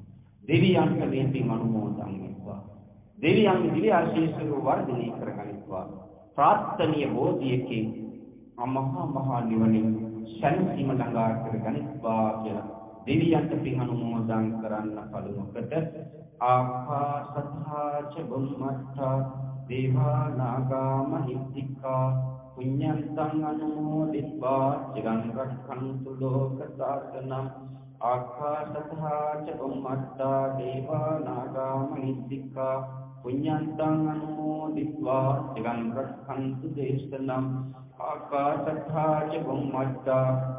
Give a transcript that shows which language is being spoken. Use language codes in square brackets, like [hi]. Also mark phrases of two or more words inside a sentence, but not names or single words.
[si] දෙවියන්ට මේ පින් අනුමෝදන් වෙත්වා. දෙවියන්ගේ දිව්‍ය ආශීර්වාද වර්ධනය කරගනිත්වා. ප්‍රාර්ථනීය බෝධියකින් මහා නිවනින් සැනසීම ළඟා කරගනිත්වා කියලා දෙවියන්ට පින් අනුමෝදන් කරන්න පළමුවට [pi] ආකාශත්ථා ච බුම්මත්ථා දේවා නාග මහිත්‍තිකා පුඤ්ඤන්තං අනුමෝදිत्वा චිරං රක්ඛන්තු ලෝක සාසනං ආකාශත්ථා ච බුම්මත්ථා දේවා නාග මහිත්‍තිකා පුඤ්ඤන්තං අනුමෝදිत्वा චිරං රක්ඛන්තු දේශනං ආකාශත්ථා ච බුම්මත්ථා